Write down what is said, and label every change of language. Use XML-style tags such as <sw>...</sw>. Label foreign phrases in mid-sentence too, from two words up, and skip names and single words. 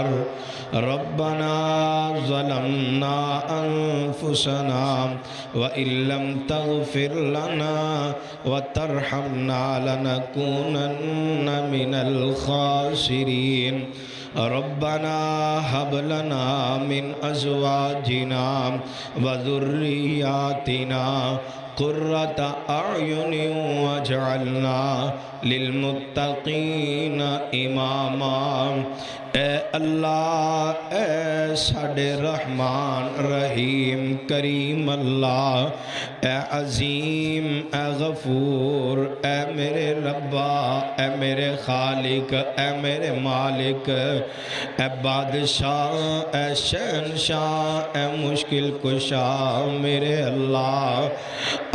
<ar>ربنا ظلمنا أنفسنا وإن لم تغفر لنا وترحمنا لنكونن من الخاسرين. ربنا هب لنا من أزواجنا وذرياتنا قرة أعين واجعلنا للمتقين إماما.</ar> <pa>اے اللہ اے ساڈے رحمان رحیم کریم اللہ اے عظیم اے غفور اے میرے ربا اے میرے خالق اے میرے مالک اے بادشاہ اے شہنشاہ اے مشکل کشا میرے اللہ.</pa>